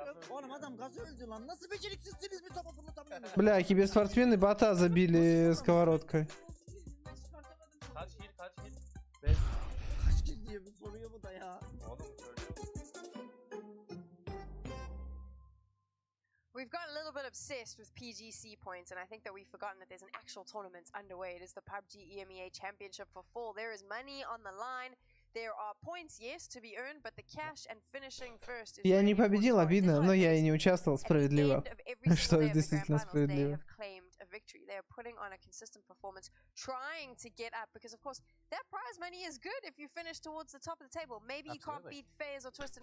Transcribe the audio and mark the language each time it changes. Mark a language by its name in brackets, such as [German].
[Turkish] Oğlum adam gazı öldü lan. Nasıl beceriksizsiniz, bir topa fırlatamıyorsunuz? [Russian] Бля, киберспортсмены бота забили сковородкой. [Turkish] Kaç kill? Kaç kill diye bir soruyor bu da ya. Oğlum söylüyor. [English] We've got a little bit obsessed with PGC points, and I think that we've forgotten that there's an actual tournament underway. It is the PUBG EMEA Championship for Fall. There is money on the line. There are points, yes, to be earned, but the cash and finishing first is... [Russian] Я не победил, обидно, но я и не участвовал, справедливо. Что действительно справедливо. [English] They are putting on a consistent performance, trying to get up, because of course that prize money is good if you finish towards the top of the table. Maybe you can't beat FaZe or Twisted.